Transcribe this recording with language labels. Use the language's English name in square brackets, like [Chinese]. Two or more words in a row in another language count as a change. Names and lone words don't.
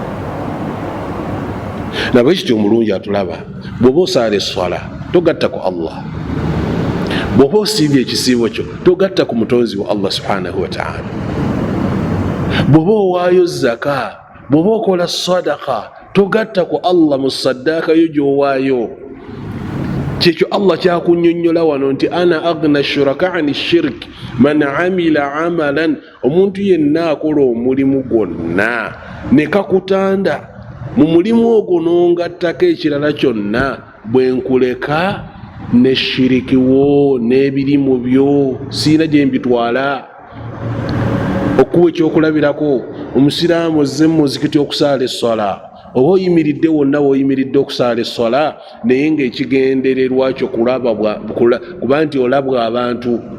[Ganda] Nabwe kityo omulungi atulaba, bw'oba osaala eswala togatta ku Allah, bw'oba osiibye ekisiibo kyo togatta ku mutonzi wa Allah [Arabic] سبحانه وتعالى. [Ganda] bw'oba owaayo zaka, bw'oba okola sadaka, togatta ku Allah mu saddaaka yo gy'owaayo. kyekyo Allah kyakunnyonnyola wano nti [Arabic] أنا أغنى الشركاء عن الشرك من عمل عملا, [Ganda] omuntu yenna akola omulimu gwonna ne kakutanda mu mulimu ogwo n'ongattako ekirala kyonna, bwe nkuleka ne shiriki wo n'ebirimu byo siina gye mbitwala. okuwa ekyokulabirako, omusiraamu ozze mu muzikiti okusaala essala, oba oyimiridde wonna woyimiridde okusaala essala, naye ng'ekigendererwa kyo kuba nti olabwa abantu.